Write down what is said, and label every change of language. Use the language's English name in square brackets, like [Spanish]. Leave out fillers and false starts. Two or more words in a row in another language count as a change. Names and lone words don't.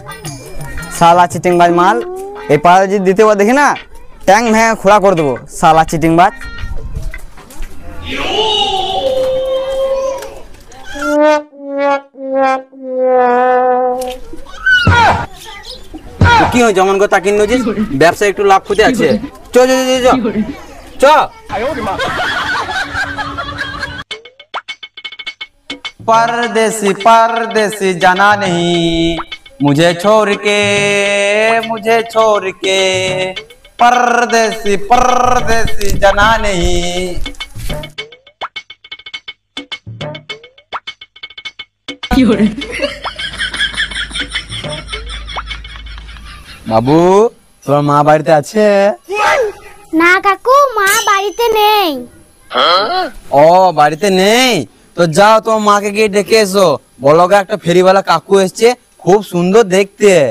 [Bangla] শালা চিটিংবাজ মাল, এই পাড়া যদি দিতে পার দেখি না ট্যাং ভেঙে খোলা করে দেবো, শালা চিটিংবাজ। কি হয় যেমন কথা কিনে নিয়েছিস, ব্যবসা একটু লাভ ক্ষতি আছে। চ চ চ চ চ। [Hindi] परदेसी परदेसी जाना नहीं, मुझे छोड़ के, मुझे छोड़ के, परदेसी परदेसी जाना नहीं। [Bangla] বাবু তোমার মা বাড়িতে আছে? না কাকু, মা বাড়িতে নেই। ও বাড়িতে নেই তো যাও তোমার মাকে গিয়ে ডেকে এসো, বলো গা একটা ফেরিওয়ালা কাকু এসছে, খুব সুন্দর দেখতে।